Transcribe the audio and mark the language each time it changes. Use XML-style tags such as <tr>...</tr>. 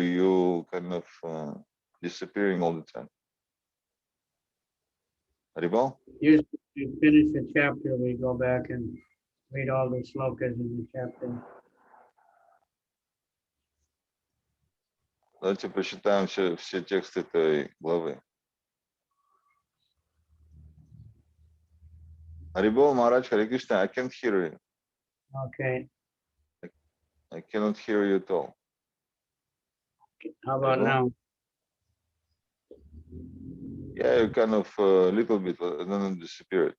<en>You kind of disappearing all the time. Haribal? usually we finish the chapter, we go back and read all the slokas in the chapter.</en> <ru>Давайте прочитаем все тексты этой главы.</ru> <en>Haribol, Maharaj, Hare Krishna, I can't hear you. Okay, I cannot hear you at all. how about Haribol? now? Yeah, you kind of a little bit, and then it disappeared.</en>